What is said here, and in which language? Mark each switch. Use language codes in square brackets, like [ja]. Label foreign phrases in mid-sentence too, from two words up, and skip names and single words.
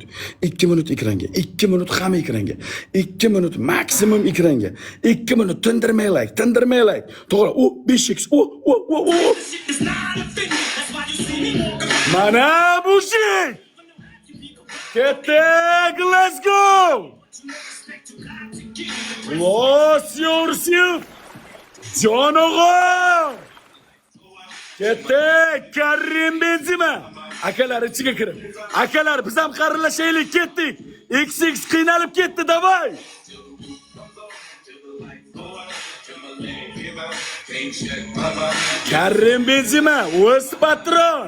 [uz] 2 minut ekranga. 2 minut hamma ekranga. 2 minut maksimum ekranga. 2 minut tindirmay like. To'g'ri, u 5x. Mana bu şey. Ketdik, [en] let's go. Lost yourself. [uz] Jon og'am. Ketdik, Karim Benzema. Akalar ichiga kirib. Akalar biz ham qarinlashaylik, ketdik. XX qiynalib ketdi, davay. Karim Benzema, o'z patron.